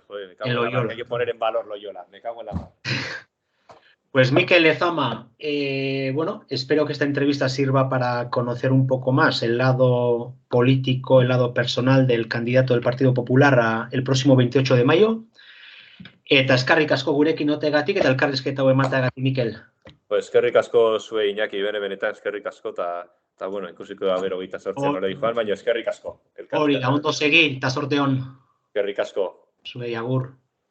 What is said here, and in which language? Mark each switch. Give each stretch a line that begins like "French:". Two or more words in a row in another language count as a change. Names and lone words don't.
Spanish: Joder, me cago En en la mar, que hay Loyola. que poner en valor Loyola, me cago en la mar. Pues Mikel Lezama, bueno, espero que esta entrevista sirva para conocer un poco más el lado político, el lado personal del candidato del Partido Popular el próximo 28 de mayo.
Basque: Eta eskarrik asko gurekin otegatik eta elkarrizketa hau emateagatik, Mikel. Pues eskerrik asko zue Iñaki, benetan eskerrik asko, eta bueno, ikusiko da bero 28 nola dijoan, baina eskerrik asko. Hori, ondo segi, eta zorte on. Eskerrik asko. Zuei agur.